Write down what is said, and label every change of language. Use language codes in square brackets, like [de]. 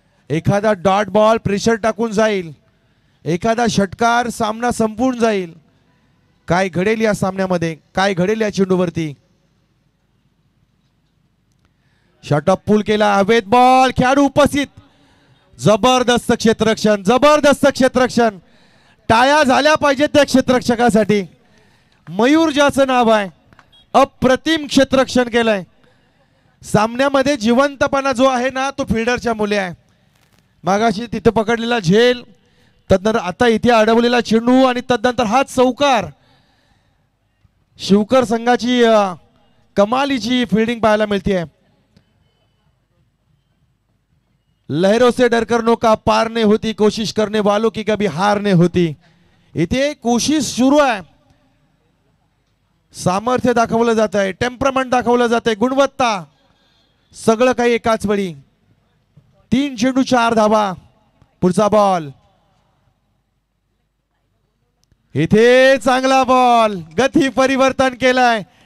[mr] एखादा dot ball pressure टाकून जाईल, एखादा षटकार सामना संपून जाईल. काय घडेल या सामन्यामध्ये, काय घडेल या चेंडूवरती. शॉटअप पूल केला, हवेत बॉल, खेळाडू उपस्थित. जबरदस्त क्षेत्ररक्षण, जबरदस्त क्षेत्ररक्षण. टाळ्या झाल्या पाहिजेत त्या क्षेत्ररक्षकासाठी. मयूर ज्याचं नाव आहे, अप्रतिम क्षेत्ररक्षण केलंय. सामन्यामध्ये जिवंतपणा जो आहे ना तो फिल्डरच्या मुले आहे. मागाशी तिथे पकडलेला झेल, तदनंतर आता इथे अडवलेला चेंडू आणि तदनंतर हा चौकार. शिवकर संघाची कमालीची फिल्डिंग पाहायला मिळते. [hi] लहरों से डर कर नौका पार नहीं होती, कोशिश करने वालों की कभी हार नहीं होती. [mr] इथे कोशिश सुरू आहे. सामर्थ्य दाखवलं जात आहे, टेम्परमेंट दाखवलं जात आहे, गुणवत्ता, सगळं काही एकाच वेळी. 3 चेंडू 4 धावा. पुढचा बॉल, इथे चांगला बॉल, गती परिवर्तन केलाय.